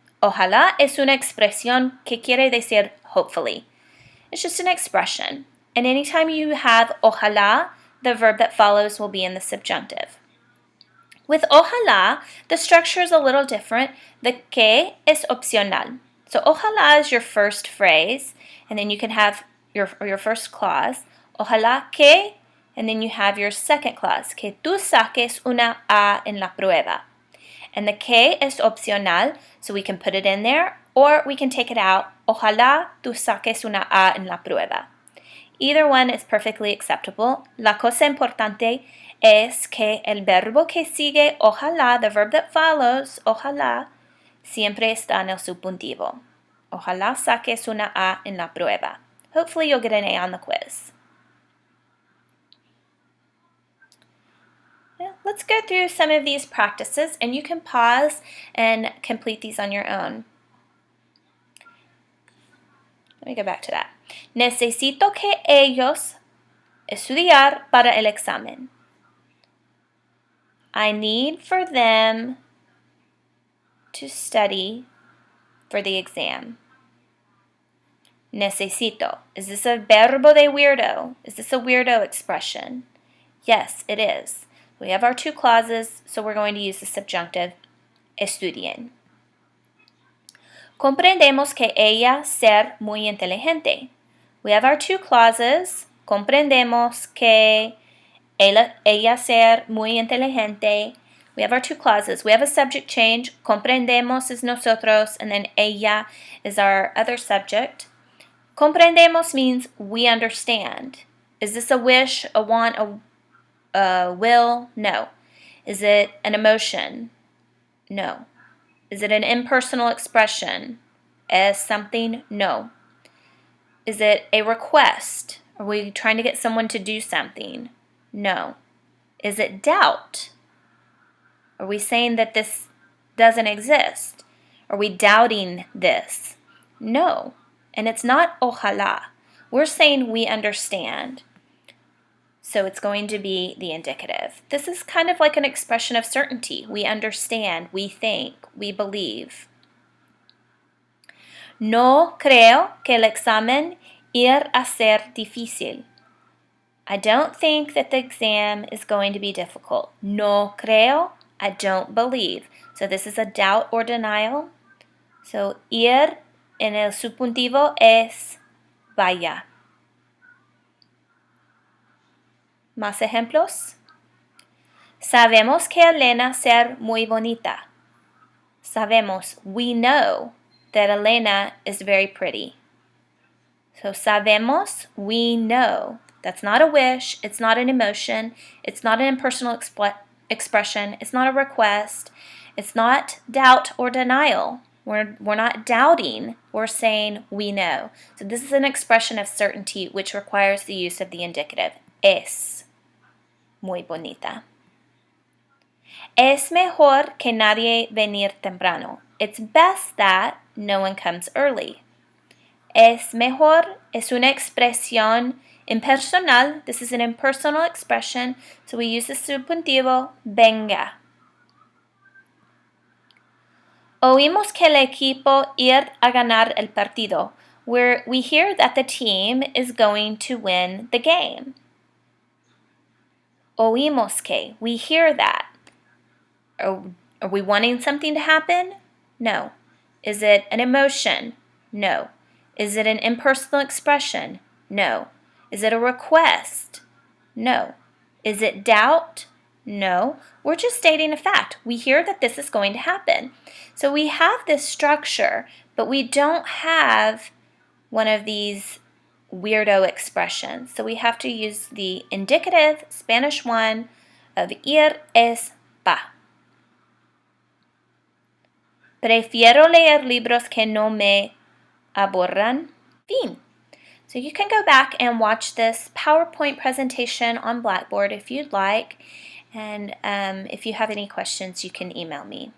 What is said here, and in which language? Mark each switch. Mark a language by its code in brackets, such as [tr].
[es] Ojalá es una expresión que quiere decir hopefully. [en] It's just an expression. And anytime you have ojalá, the verb that follows will be in the subjunctive. With ojalá, the structure is a little different. The que [es] es opcional. [en] So ojalá is your first phrase, and then you can have your first clause. Ojalá que, and then you have your second clause. [es] Que tú saques una A en la prueba. [en] And the que [es] es opcional, [en] so we can put it in there, or we can take it out. [es] Ojalá tú saques una A en la prueba. [en] Either one is perfectly acceptable. [es] La cosa importante es que el verbo que sigue, ojalá, [en] the verb that follows, [es] ojalá, siempre está en el subjuntivo. Ojalá saques una A en la prueba. [en] Hopefully you'll get an A on the quiz. Let's go through some of these practices, and you can pause and complete these on your own. Let me go back to that. [es] Necesito que ellos estudiar para el examen. [en] I need for them to study for the exam. Necesito. Is this a verbo de weirdo? Is this a weirdo expression? Yes, it is. We have our two clauses, so we're going to use the subjunctive, estudien. [es] Comprendemos que ella ser muy inteligente. [en] We have our two clauses. [es] Comprendemos que ella ser muy inteligente. [en] We have our two clauses. We have a subject change. Comprendemos is nosotros, and then ella is our other subject. Comprendemos means we understand. Is this a wish, a want, a will? No. Is it an emotion? No. Is it an impersonal expression? As something? No. Is it a request? Are we trying to get someone to do something? No. Is it doubt? Are we saying that this doesn't exist? Are we doubting this? No. And it's not ojalá. We're saying we understand. So it's going to be the indicative. This is kind of like an expression of certainty. We understand, we think, we believe. [es] No creo que el examen ir a ser difícil. [en] I don't think that the exam is going to be difficult. No creo, I don't believe. So this is a doubt or denial. [es] So ir en el subjuntivo es vaya. Más ejemplos. Sabemos que Elena ser muy bonita. [en] Sabemos, we know that Elena is very pretty. So sabemos, we know. That's not a wish, it's not an emotion, it's not an impersonal expression, it's not a request, it's not doubt or denial. We're not doubting, we're saying we know. So this is an expression of certainty which requires the use of the indicative. [es] Es muy bonita. Es mejor que nadie venir temprano. [en] It's best that no one comes early. [es] Es mejor es una expresión impersonal. [en] This is an impersonal expression, so we use the subjuntivo venga. [es] Oímos que el equipo ir a ganar el partido, [en] where we hear that the team is going to win the game. [es] Oímos que, [en] we hear that. Are we wanting something to happen? No. Is it an emotion? No. Is it an impersonal expression? No. Is it a request? No. Is it doubt? No. We're just stating a fact. We hear that this is going to happen. So we have this structure, but we don't have one of these weirdo expressions. So we have to use the indicative, Spanish one, of ir es va. [es] Prefiero leer libros que no me aburran. Fin. [en] So you can go back and watch this PowerPoint presentation on Blackboard if you'd like, And if you have any questions, you can email me.